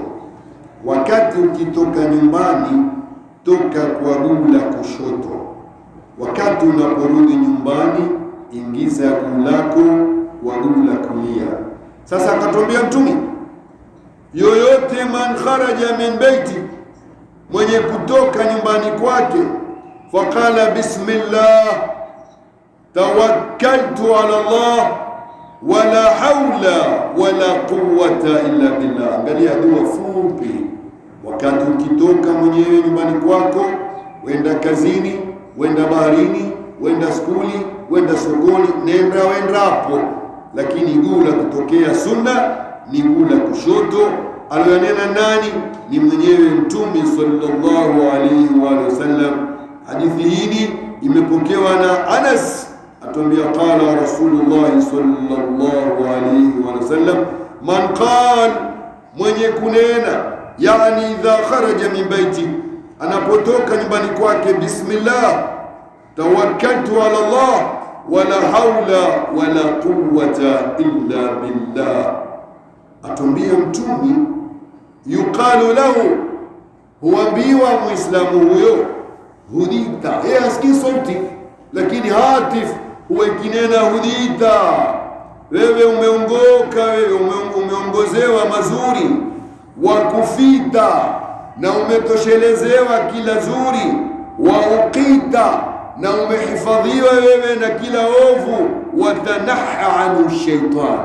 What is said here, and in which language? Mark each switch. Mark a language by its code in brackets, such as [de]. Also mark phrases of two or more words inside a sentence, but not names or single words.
[sw] Wakati ukitoka nyumbani, toka kwa guu la kushoto. Wakati unaporudi nyumbani, ingiza guu lako kwa guu la kulia. Sasa akatuambia Mtume, yoyote [ar] من خرج من بيته, [sw] mwenye kutoka nyumbani kwake, [ar] فقال بسم الله توكلت على الله ولا حول ولا قوة إلا بالله. [sw] Angalia dua fupi. Wakati ukitoka mwenyewe nyumbani kwako, wenda kazini, wenda baharini, wenda skuli, wenda sokoni, wenda hapo, lakini guu la kutokea sunna ni guu la kushoto. Alionena nani? Ni mwenyewe Mtume [ar] صلى الله عليه وسلم. [sw] Hadithi hii imepokewa na Anas, atuambia [ar] قال رسول الله صلى الله عليه وسلم، من قال, [sw] mwenye kunena, yani [ar] إذا خرج من بيته, [sw] anapotoka nyumbani kwake, [ar] بسم الله توكلت على الله ولا حول ولا قوة إلا بالله. [sw] Atuambia Mtume, [ar] يقال له, [sw] huambiwa muislamu huyo, hudita, asikii sauti lakini hatif huwa ikinena hudita, wewe umeongoka, wewe umeongozewa mazuri, [ar] وكفيت, [sw] na umetoshelezewa kila zuri, [ar] ووقيت, [sw] na umehifadhiwa wewe na kila ovu, [ar] وتنحى عنه الشيطان.